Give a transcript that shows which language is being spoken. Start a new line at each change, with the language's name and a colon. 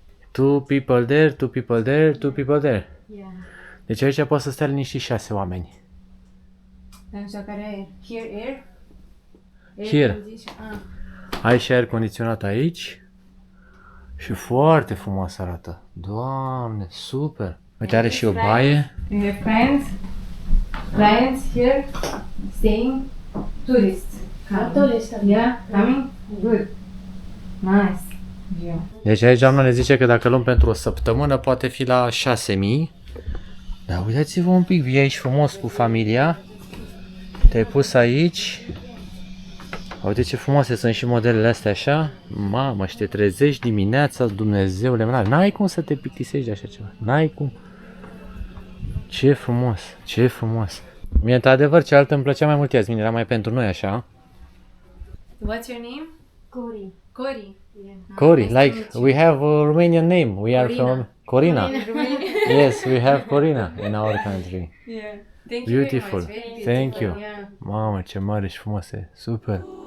English: Two people there, two people there, two people there. Yeah.
Romanian: Deci aici poate să stea liniștit 6 oameni. Nu știu care e.
English: Here air? Here. condition.
Romanian: Ai și aer condiționat aici. Și foarte frumos arată. Doamne, super! Uite, are și o baie.
English: You have fans? Clients here staying, tourists. Tourist. Yeah, coming? Good. Nice. Yeah.
Romanian: Deci aici doamna ne zice că dacă luăm pentru o săptămână poate fi la 6.000. Dar uitați-vă un pic, vii aici frumos cu familia. Te-ai pus aici. Uite ce frumoase sunt și modelele astea așa. Mamă, și te trezești dimineața, Dumnezeule, n-ai cum să te plictisești de așa ceva. N-ai cum. Ce frumos, ce frumos. Mie, într-adevăr, cealaltă îmi plăcea mai mult Iasmin, era mai pentru noi așa.
English: What's your name? Cori. Cori. Cori, like we have a Romanian name. We are from Corina. Yes, we have Corina in our country. Yeah. Thank Beautiful. you very much. Thank you. Yeah.
Romanian: Mamă, ce mare și frumoase. Super.